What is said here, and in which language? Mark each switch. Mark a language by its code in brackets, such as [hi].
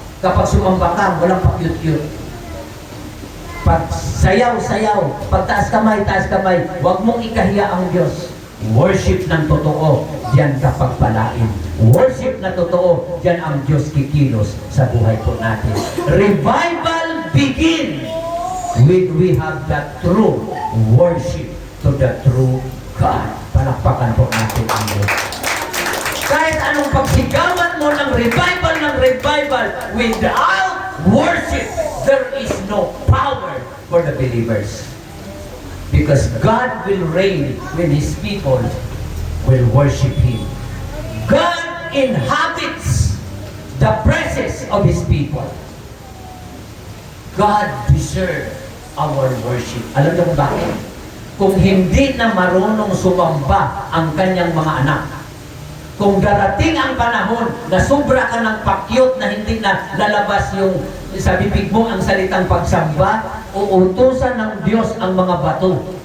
[tl] Kapag sumamba ka, walang pakyut-kyut. Pag sayaw-sayaw, pag taas kamay, huwag mong ikahiya ang Diyos. Worship ng totoo, diyan ka pagpalain. Worship na totoo, diyan ang Diyos kikilos sa buhay po natin. [en] Revival begin when we have that true worship to the true God. [tl] Palakpakan po natin ang Diyos. Kahit anong pagsigawan mo ng revival, [en] without worship, there is no power for the believers. Because God will reign when His people will worship Him. God inhabits the presence of His people. God deserves our worship. [tl] Alam niyo kung bakit? Kung hindi na marunong sumamba ang kanyang mga anak, kung darating ang panahon na sobra ka ng pakyot na hindi na lalabas yung sa bibig mo ang salitang pagsamba, uutusan ng Diyos ang mga bato.